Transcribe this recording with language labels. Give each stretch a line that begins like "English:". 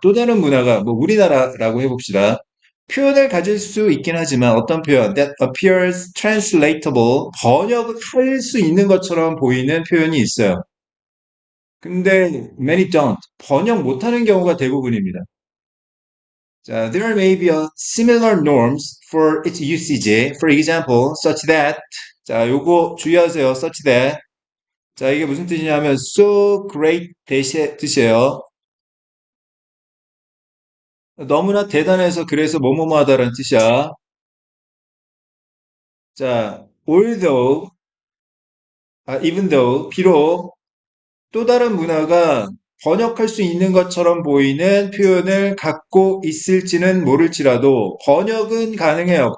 Korean: 또 다른 문화가, 뭐, 우리나라라고 해봅시다. 표현을 가질 수 있긴 하지만 어떤 표현
English: that appears translatable
Korean: 번역할 수 있는 것처럼 보이는 표현이 있어요. 근데
English: many don't
Korean: 번역 못하는 경우가 대부분입니다.
English: 자, there may be a similar norms for its usage. For example, such that 자,
Korean: 요거 주의하세요. such that 자, 이게 무슨 뜻이냐면 so great 뜻이에요. 너무나 대단해서 그래서 뭐뭐하다라는 뜻이야. 자, although even though, 비록 또 다른 문화가 번역할 수 있는 것처럼 보이는 표현을 갖고 있을지는 모를지라도 번역은 가능해요.